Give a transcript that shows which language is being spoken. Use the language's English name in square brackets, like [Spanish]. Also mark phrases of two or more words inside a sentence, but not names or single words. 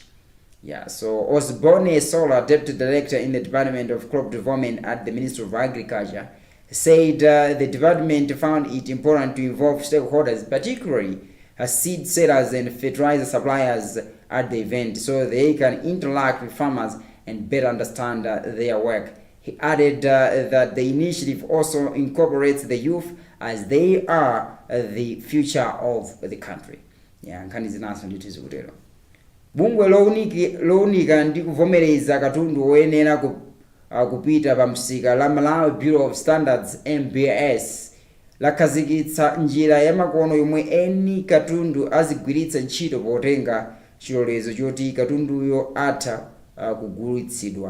[English] So Osborne Sola, Deputy Director in the Department of Crop Development at the Ministry of Agriculture, said the department found it important to involve stakeholders, particularly seed sellers and fertilizer suppliers at the event, so they can interact with farmers and better understand their work. He added that the initiative also incorporates the youth, as they are the future of the country. [Nyanja] Nkhani zinaso ndithu zikutero. Bungwe lowunika ndi kuvomereza katundu woyenera kupita pa msika la Malawi Bureau of Standards MBS lakhazikitsa njira ya makono yomwe eni katundu azigwiritsa ntchito potenga chilolezo choti katunduyo atha kugulitsidwa.